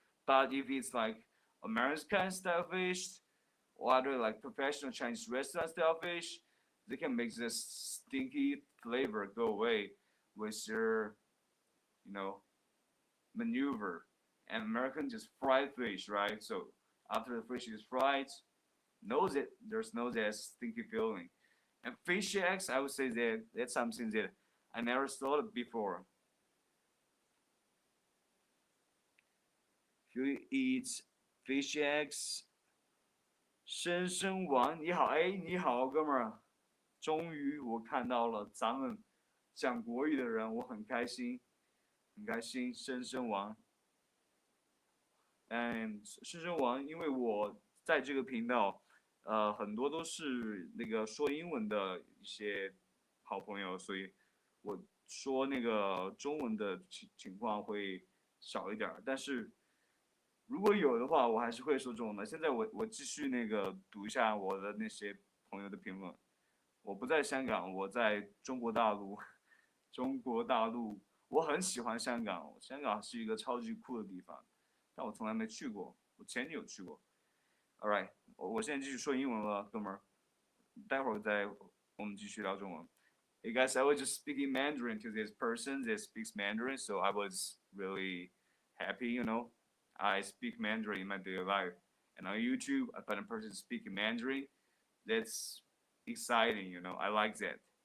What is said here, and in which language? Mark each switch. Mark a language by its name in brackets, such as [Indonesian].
[English] But if it's like American style fish or other like professional Chinese restaurant style fish, they can make this stinky flavor go away with their, you know, maneuver. And American just fried fish, right? So after the fish is fried, knows it there's no that stinky feeling. And fish eggs, I would say that that's something that I never thought of before. If you eat fish eggs, [Chinese] 生王你好，哎，你好，哥们儿，终于我看到了咱们讲国语的人，我很开心，很开心，生王。生王，因为我在这个频道，很多都是那个说英文的一些好朋友，所以我说那个中文的情况会少一点儿，但是如果有的话，我还是会说中文的。现在我继续那个读一下我的那些朋友的评论。我不在香港，我在中国大陆。中国大陆，我很喜欢香港，香港是一个超级酷的地方，但我从来没去过。我前女友去过。 [English] All right， [Chinese] 我现在继续说英文了，哥们儿。待会儿再我们继续聊中文。 [English] Hey guys, I was just speaking Mandarin to this person that speaks Mandarin, so I was really happy, I speak Mandarin in my daily life. And on YouTube, I find a person speaking Mandarin. That's exciting, I like that.